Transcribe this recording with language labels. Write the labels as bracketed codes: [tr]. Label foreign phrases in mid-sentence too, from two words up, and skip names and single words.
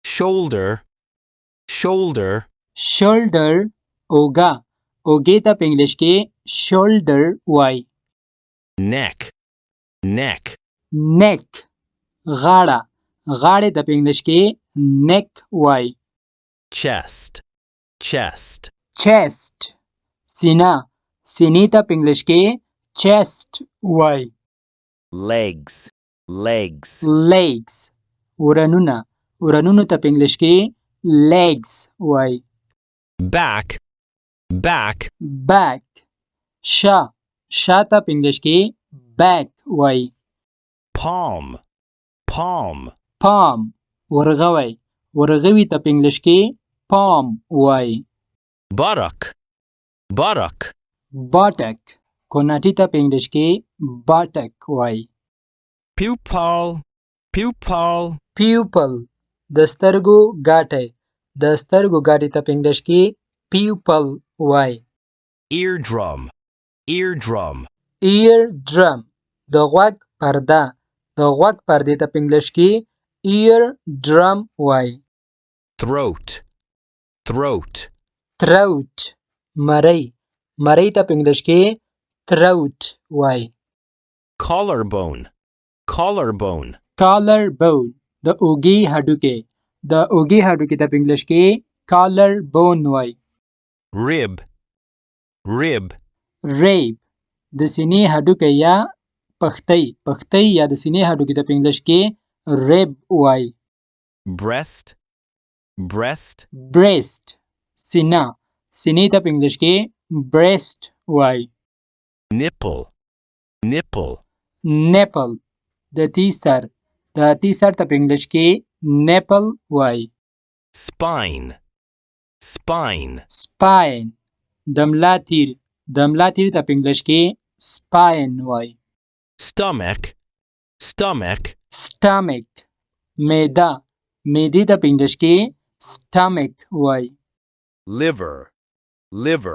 [en] shoulder, shoulder, [ps] shoulder اوږه اوږې ته په انګلیش کې shoulder وای. [en] neck, neck, [ps] neck غاړه غاړې ته په انګلیش کې neck وای. [en] chest, chest, [ps] chest سینه سینې ته په انګلیش کې chest وای. [en] legs, legs, [ps] legs ورنونه ورنونو ته په انګلیش کې legs وای. [en] back, back, [ps] back شا شا ته په انګلیش کې back وای. [en] palm, palm, [ps] palm ورغوی ورغوي ته په انګلیش کې palm وای. [en] buttock, buttock, [ps] buttock کوناټي ته په انګلیش کې buttock وای. [en] pupil, pupil, [ps] pupil د سترګو ګاټی د سترګو ګاټي ته په انګلیش کې pupil وای. [en] eardrum, eardrum, [ps] eardrum د غوږ پرده د غوږ پردې ته په انګلیش کې eardrum وای. [en] throat, throat, [ps] throat مرۍ مرۍ ته په انګلیش کې throat وای. [en] collarbone, collarbone, [ps] collarbone د اوږې هډوکی د اوږې هډوکی ته په انګلیش کې collarbone وای. [en] rib, rib, [ps] rib د سینې هډوکی یا پښتۍ پښتۍ یا د سینې هډوکی ته په انګلیش کې rib وای. [en] breast, breast, [ps] breast سینه سینې ته په انګلیش کې breast وای. [en] nipple, nipple, [ps] nipple د تیسر د تیسر ته په انګلیش کې nipple وای. [en] spine, spine, [ps] spine د ملا تیر د ملا تیر ته په انګلیش کې spine وای. [en] stomach, stomach, [ps] stomach معده معدې ته په انګلیش کې stomach وای. [en] liver, liver,